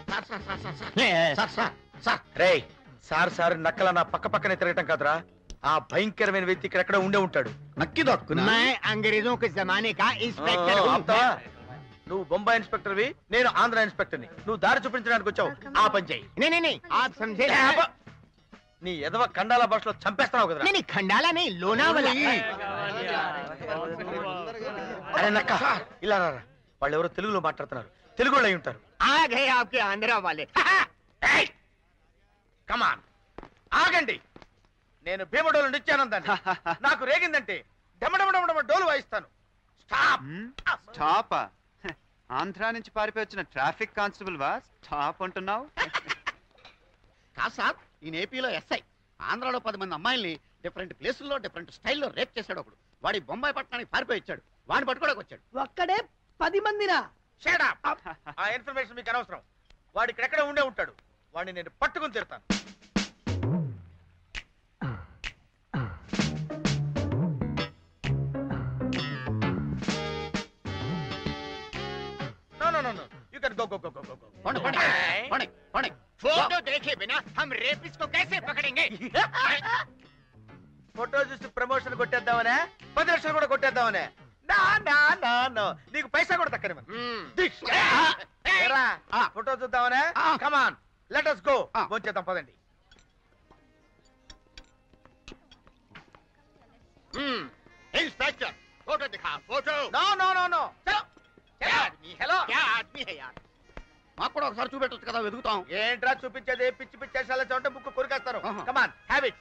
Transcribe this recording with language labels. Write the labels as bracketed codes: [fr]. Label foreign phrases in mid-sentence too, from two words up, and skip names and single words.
[te] రేయ్ సార్ సార్ నక్కల నా పక్క పక్కనే తిరగటం కాదురా, ఆ భయంకరమైన వ్యక్తి ఇక్కడెక్కడ ఉండే ఉంటాడు. నక్కి దక్కునా [hi] अंग्रेज़ों के ज़माने का इंस्पेक्टर [te] నువ్వు బొంబాయి ఇన్స్పెక్టర్వి, నేను ఆంధ్ర ఇన్స్పెక్టర్ని. నువ్వు దారి చూపించడానికి వచ్చావు, ఆ పని చెయ్యి. [hi] आप समझे [te] నీ ఎదవ కండాల భాషలో చంపేస్తున్నావు కదా. [hi] नहीं खंडाला नहीं लोनावाला [te] అరే నక్క ఇలా రారా, వాళ్ళు ఎవరో తెలుగులో మాట్లాడుతున్నారు, తెలుగు వాళ్ళు అయి ఉంటారు. [hi] आ गए आपके आंध्रा वाले [te] కమాన్ ఆగండి, నేను భీమడోలు నిత్యానందాన్ని. నాకు రేగిందంటే డమడమడమడమ డోలు వాయిస్తాను. స్టాప్. స్టాపా? ఆంధ్రా నుంచి పారిపోయి వచ్చిన ట్రాఫిక్ కానిస్టేబుల్ వా స్టాప్ అంటున్నావు? కాదు సార్, ఈయన ఏపీలో ఎస్ఐ. ఆంధ్రాలో 10 మంది అమ్మాయిల్ని డిఫరెంట్ ప్లేసుల్లో డిఫరెంట్ స్టైల్లో రేప్ చేశాడు ఒకడు. వాడి బొంబాయి పట్టణానికి పారిపోయి వచ్చాడు. వాడిని పట్టుకోవడానికి వచ్చాడు. ఒక్కడే 10 మందినా? [en] shut up. [te] ఆ ఇన్ఫర్మేషన్ మీకు అనవసరం. వాడు ఇక్కడెక్కడ ఉండే ఉంటాడు, వాడిని నేను పట్టుకుని తీరుతాను. [en] No. You can go. [hi] फोटो देखे बिना हम रेपिस्ट को कैसे पकड़ेंगे? [te] ఫోటో చూసి ప్రమోషన్ కొట్టేద్దామనే, 10 లక్షలు కూడా కొట్టేద్దామనే. నా నీకు పైసా కూడా తక్కని ఫోటో చూద్దామనే. [en] come on let us go. [te] భోంచేద్దాం పదండి. [hi] इंस्पेक्टर फोटो दिखा फोटो. No. चलो आदमी. హలో क्या आदमी है यार? [te] మాకు కూడా ఒకసారి చూపెట్టచ్చు కదా, వెతుకుతాం. ఏంట్రా చూపించేది? పిచ్చి పిచ్చి చేసాల చోట బుక్ కొరికేస్తారు. [en] come on have it.